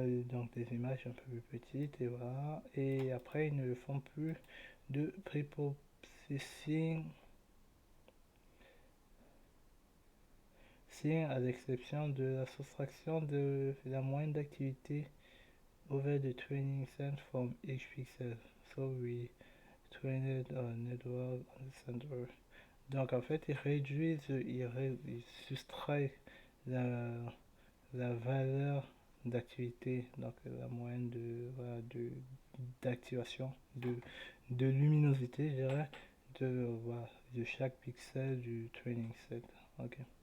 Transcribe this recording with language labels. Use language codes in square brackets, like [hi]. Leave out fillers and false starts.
[fr] Donc des images un peu plus petites, et voilà. Et après, ils ne font plus de preprocessing, à l'exception de la soustraction de la moyenne d'activité [en] over the training set from each pixel. So we trained a network on the center. [fr] Donc en fait, ils réduisent, ils soustraient la, la valeur d'activité, donc la moyenne voilà, d'activation, de luminosité, je dirais, voilà, de chaque pixel du training set. Ok.